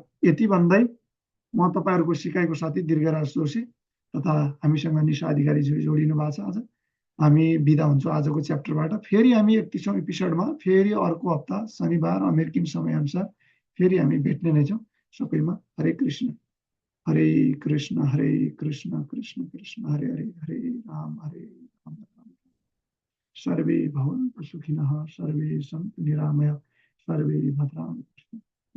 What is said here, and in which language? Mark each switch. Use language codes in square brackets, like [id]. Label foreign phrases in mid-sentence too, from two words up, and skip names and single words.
[ne] यति भन्दै म तपाईँहरूको सिकाइको साथी दीर्घराज जोशी तथा हामीसँग निशा अधिकारी जोडिनु भएको छ। आज हामी बिदा हुन्छौँ आजको च्याप्टरबाट। फेरि हामी 31औं एपिसोडमा फेरि अर्को हप्ता शनिबार अमेरिकन समयअनुसार फेरि हामी भेट्ने नै छौँ। सबैमा हरे कृष्ण। [sa] हरे कृष्ण कृष्ण कृष्ण हरे हरे, हरे राम राम। सर्वे भवन्तु सुखिनः, सर्वे सन्तु निरामया, सर्वे भद्राणि पश्यन्तु।